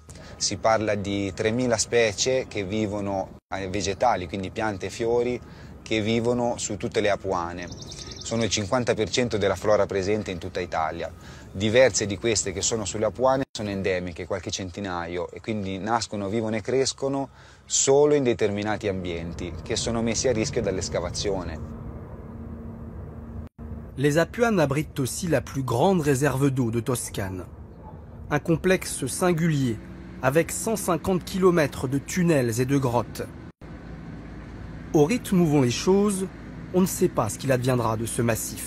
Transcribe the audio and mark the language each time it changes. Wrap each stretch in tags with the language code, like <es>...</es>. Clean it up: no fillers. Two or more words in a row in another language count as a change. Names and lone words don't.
<it>Si parla di 3000 specie che vivono, vegetali, quindi piante e fiori, che vivono su tutte le Apuane. Sono il 50% della flora presente in tutta Italia. Diverse di queste che sono sulle Apuane sono endemiche, qualche centinaio, e quindi nascono, vivono e crescono solo in determinati ambienti che sono messi a rischio dall'escavazione.</it> <fr>Les Apuane abritent aussi la plus grande réserve d'eau de Toscane. Un complexe singulier, avec 150 km de tunnels et de grottes. Au rythme où vont les choses, on ne sait pas ce qu'il adviendra de ce massif.</fr>